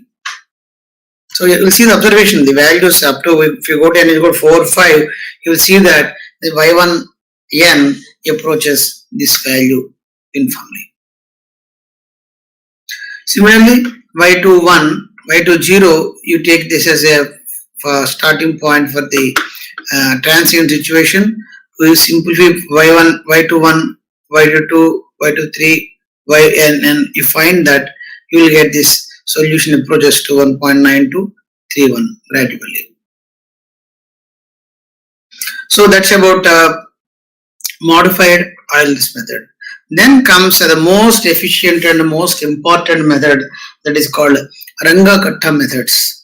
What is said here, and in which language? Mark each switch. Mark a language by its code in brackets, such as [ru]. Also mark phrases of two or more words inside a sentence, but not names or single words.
[en] So you will see the observation, the values up to, if you go to n is equal to 4, 5, you will see that the y1n approaches this value uniformly. Similarly, y21, y20, you take this as a starting point for the transient situation. We simplify y1, y21, y22, y23, yn, and you find that you will get this solution approaches to 1.9231 gradually. So that's about modified Euler's method. Then comes the most efficient and most important method, that is called Ranga-Katta methods.